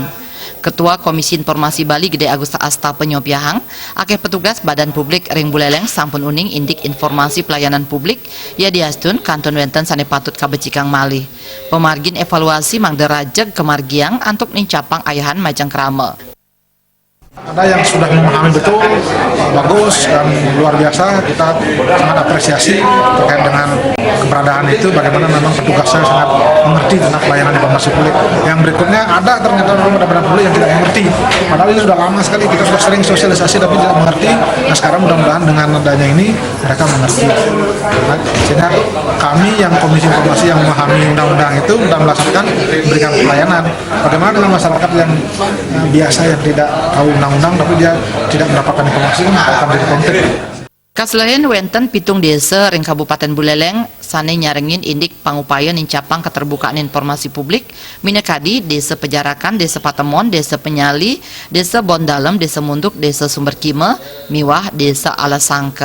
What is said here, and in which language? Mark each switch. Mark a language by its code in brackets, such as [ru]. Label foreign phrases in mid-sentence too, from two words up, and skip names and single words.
[ban] Ketua Komisi Informasi Bali Gede Agusta Asta Penyopiahang akeh petugas Badan Publik ring Buleleng sampun uning indik [id] informasi pelayanan publik [ban] ya diastun kanton wenten sane patut kabecikang malih. Pemargin evaluasi mangderajeg kemargiang antuk nincapang ayahan majang krama. [id] Ada yang sudah memahami betul, bagus dan luar biasa. Kita sangat apresiasi terkait dengan keberadaan itu, bagaimana memang petugasnya sangat mengerti tentang pelayanan informasi publik. Yang berikutnya ada ternyata memang badan publik yang tidak mengerti. Padahal ini sudah lama sekali, kita sudah sering sosialisasi tapi tidak mengerti. Nah sekarang mudah-mudahan dengan adanya ini mereka mengerti. Nah, sehingga kami yang Komisi Informasi yang memahami undang-undang itu sudah melaksanakan memberikan pelayanan. Bagaimana dengan masyarakat yang biasa yang tidak tahu undang-undang tapi dia tidak mendapatkan informasi akan jadi konflik. [ban] Kaslehen wenten pitung desa ring Kabupaten Buleleng sane nyarengin indik pangupaya nincapang [id] keterbukaan informasi publik [ban] minekadi Desa Pejarakan, Desa Patemon, Desa Penyali, Desa Bondalem, Desa Munduk, Desa Sumber Kime, miwah Desa Alasangker.